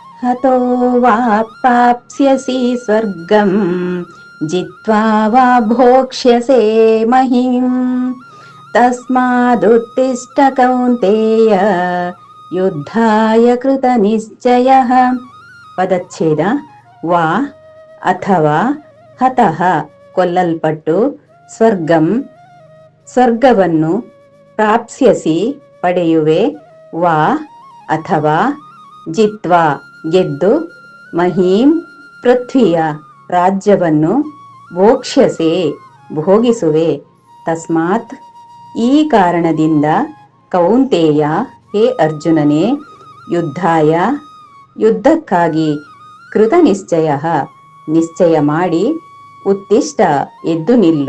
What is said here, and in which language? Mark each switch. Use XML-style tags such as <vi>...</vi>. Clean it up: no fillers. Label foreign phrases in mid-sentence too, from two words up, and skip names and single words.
<sa>हतो वा प्राप्स्यसि स्वर्गं जित्वा वा भोक्ष्यसे महीम् तस्मादुत्तिष्ठ कौन्तेय युद्धाय कृतनिश्चयः.</sa> <kn>ಪದಚ್ಛೇದ. ವಾ ಅಥವಾ ಹತಃ ಕೊಲ್ಲಲ್ಪಟ್ಟು, ಸ್ವರ್ಗಂ ಸ್ವರ್ಗವನ್ನು, ಪ್ರಾಪ್ಸ್ಯಸಿ ಪಡೆಯುವೆ, ವಾ ಅಥವಾ, ಜಿತ್ವಾ ಗೆದ್ದು, ಮಹೀಂ ಪೃಥ್ವಿಯ ರಾಜ್ಯವನ್ನು, ಭೋಕ್ಷ್ಯಸೆ ಭೋಗಿಸುವೆ, ತಸ್ಮಾತ್ ಈ ಕಾರಣದಿಂದ, ಕೌಂತೇಯ ಹೇ ಅರ್ಜುನನೇ, ಯುದ್ಧಾಯ ಯುದ್ಧಕ್ಕಾಗಿ,</kn> <sa>ಕೃತ ನಿಶ್ಚಯ</sa> <kn>ನಿಶ್ಚಯ ಮಾಡಿ, ಉತ್ತಿಷ್ಠ ಎದ್ದು ನಿಲ್ಲು.</kn>